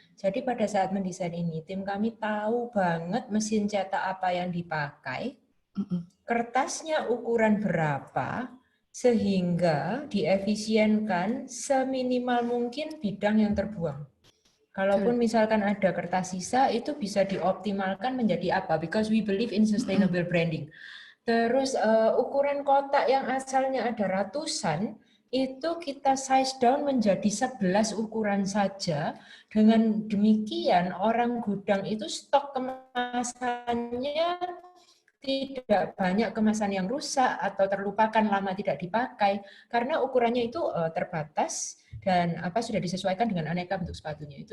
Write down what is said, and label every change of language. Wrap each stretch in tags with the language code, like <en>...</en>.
<id>Jadi pada saat mendesain ini, tim kami tahu banget mesin cetak apa yang dipakai, kertasnya ukuran berapa, sehingga diefisienkan seminimal mungkin bidang yang terbuang. Kalaupun misalkan ada kertas sisa, itu bisa dioptimalkan menjadi apa?</id> <en>Because we believe in sustainable branding.</en> <id>Terus ukuran kotak yang asalnya ada ratusan, itu kita size down menjadi 11 ukuran saja. Dengan demikian, orang gudang itu stok kemasannya tidak banyak kemasan yang rusak atau terlupakan lama tidak dipakai karena ukurannya itu terbatas dan sudah disesuaikan dengan aneka bentuk sepatunya.</id>